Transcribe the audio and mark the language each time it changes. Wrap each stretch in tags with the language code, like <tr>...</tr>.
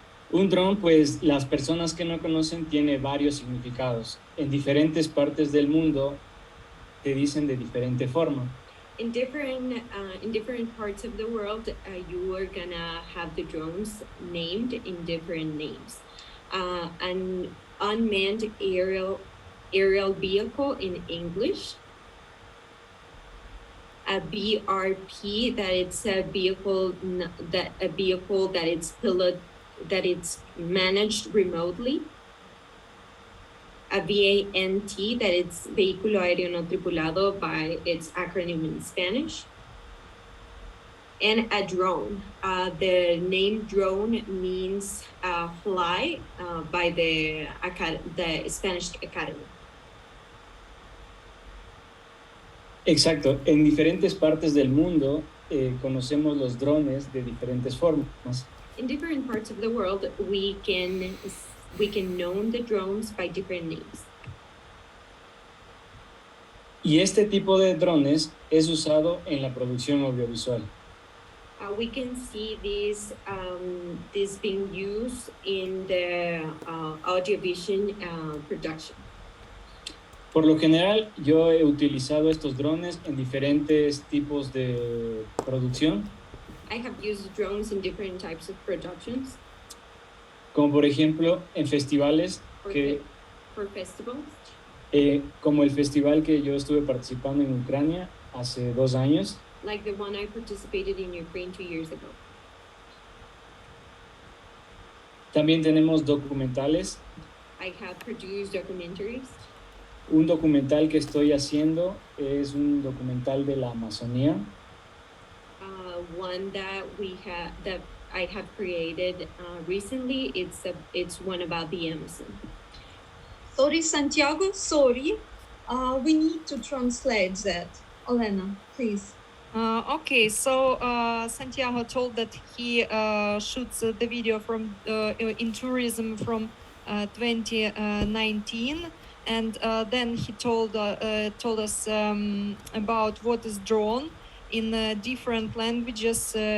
<es>Un dron, pues las personas que no conocen, tiene varios significados. En diferentes partes del mundo te dicen de diferente forma.</es> <en>In different parts of the world, you are gonna have the drones named in different names. An unmanned aerial vehicle in English. A BRP, that it's a vehicle that it's managed remotely. A VANT, that it's</en> <es>vehículo aéreo no tripulado</es> <en>by its acronym in Spanish. And a drone. The name drone means fly by the Spanish Academy.</en> <es>Exacto. En diferentes partes del mundo conocemos los drones de diferentes formas.</es> <en>In different parts of the world, we can know the drones by different names.</en> <es>Y este tipo de drones es usado en la producción audiovisual.</es> <en>We can see this being used in the audiovisual production.</en> <es>Por lo general, yo he utilizado estos drones en diferentes tipos de producción.</es> <en>I have used drones in different types of productions.</en> <es>Como por ejemplo en festivales</es> <en>For festivals.</en> <es>Como el festival que yo estuve participando en Ucrania hace 2 años.</es> <en>Like the one I participated in Ukraine 2 years ago.</en> <es>También tenemos documentales.</es> <en>I have produced documentaries.</en> <es>Un documental que estoy haciendo es un documental de la Amazonía.</es> <en>One that I have created recently. It's one about the Amazon. Sorry, Santiago, sorry. We need to translate that. Olena, please. Okay, so Santiago told that he shoots the video from in tourism from 2019, and then he told us about what is drone in different languages.</en>